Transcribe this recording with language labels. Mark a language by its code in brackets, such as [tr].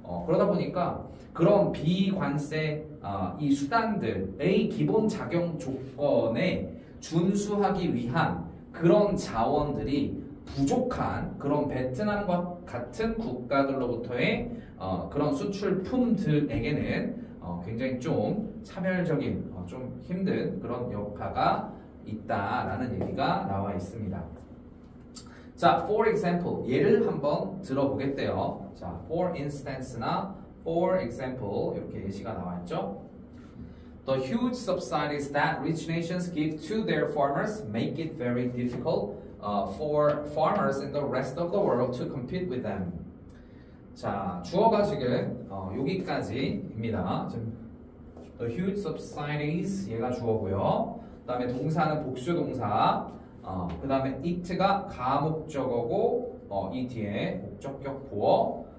[ko] 그러다 보니까 그런 비관세 이 수단들의 기본 작용 조건에 준수하기 위한 그런 자원들이 부족한 그런 베트남과 같은 국가들로부터의 그런 수출품들에게는 굉장히 좀 차별적인 좀 힘든 그런 여파가 있다라는 얘기가 나와 있습니다. 자, for example 예를 한번 들어보겠대요. 자, for instance나 for example 이렇게 예시가 나와 있죠. [en] The huge subsidies that rich nations give to their farmers make it very difficult for farmers in the rest of the world to compete with them. [ko] 자, 주어가 지금 여기까지입니다. 지금 [en] the huge subsidies [ko] 얘가 주어고요. 그 다음에 동사는 복수동사. 그 다음에 it가 가목적어고 이 뒤에 목적격 보어.